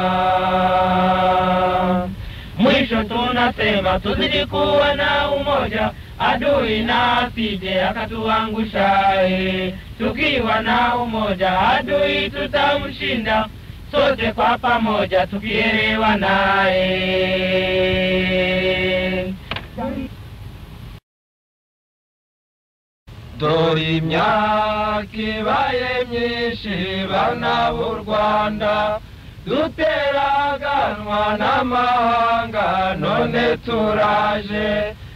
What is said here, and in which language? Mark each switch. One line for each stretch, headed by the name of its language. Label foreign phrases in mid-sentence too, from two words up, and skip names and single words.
Swahili: Mwisho tunasema tuzidi kuwa na umoja, adui na asije akatuangusha. Tukiwa na umoja adui tutamshinda, sote kwa pamoja tukielewa naye.
Kinyarwanda: Dore imyaka ibaye myinshi bana b'u Rwanda, duteraganwa n'amahanga none turaje.